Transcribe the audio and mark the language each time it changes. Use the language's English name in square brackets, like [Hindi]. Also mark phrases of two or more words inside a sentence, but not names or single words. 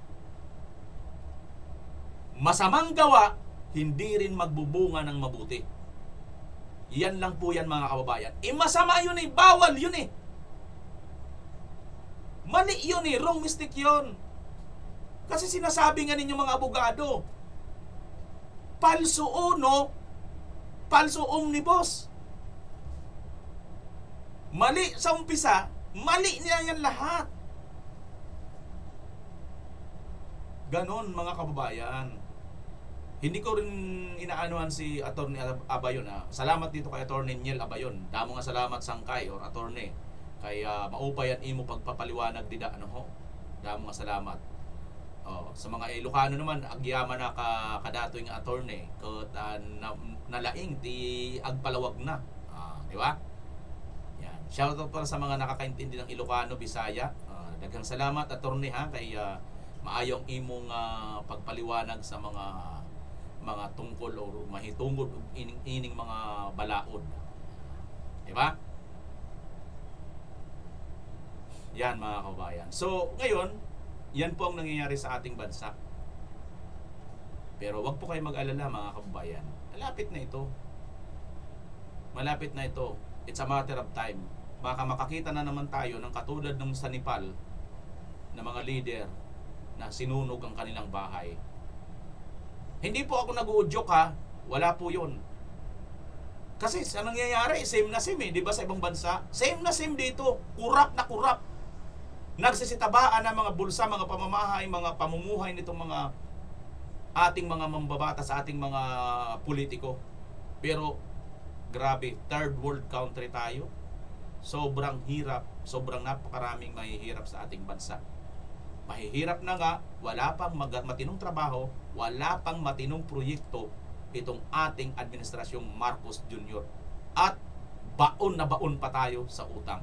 [Filipino] Masamang gawa, hindi rin magbubunga ng mabuti. Yan lang po yan mga kababayan. Masama yun eh, bawal yun eh. Mali yun eh, [English] wrong mistake [Filipino] yun. Kasi sinasabi nga ninyo mga abogado, [Latin] falso uno, falso omnibus. [Filipino] Mali sa umpisa, mali niya yan lahat. Ganon mga kababayan. Hindi ko rin inaanuhan si Attorney Abayon. Salamat dito kay Attorney Niel Abayon. [Waray] Damo nga salamat sangkay or attorney. Kay maupay at imo pagpapaliwanag dida ano ho. Damo nga salamat. [Filipino] Sa mga Ilocano naman [Iloko] agyaman na kadatoy nga attorney ket nalaing ti agpalawag na. Di ba? [Filipino] Yan. Shoutout para sa mga nakakaintindi ng Ilocano, Bisaya. [Cebuano] Daghang salamat attorney ha kay maayong imong pagpaliwanag sa mga tungkol o mahitungod ining mga balaod. [Filipino] Di ba? Yan mga kabayan. So, ngayon, yan po ang nangyayari sa ating bansa. Pero wag po kayo mag-alala mga kabayan. Malapit na ito. Malapit na ito. [English] It's a matter of time. [Filipino] Baka makakita na naman tayo ng katulad ng sa Nepal na mga leader na sinunog ang kanilang bahay. Hindi po ako nag-uudyok ha. Wala po yun. Kasi sa nangyayari, same na same di ba sa ibang bansa? Same na same dito. Kurap na kurap. Nagsisitabaan ng mga bulsa, mga pamamahay, mga pamumuhay nitong mga ating mga mambabatas, ating mga politiko. Pero grabe, [English] third world country tayo. [Filipino] Sobrang hirap, sobrang napakaraming mahihirap sa ating bansa. Mahihirap na nga, wala pang matinong trabaho, wala pang matinong proyekto itong ating administrasyong Marcos Jr. At baon na baon pa tayo sa utang.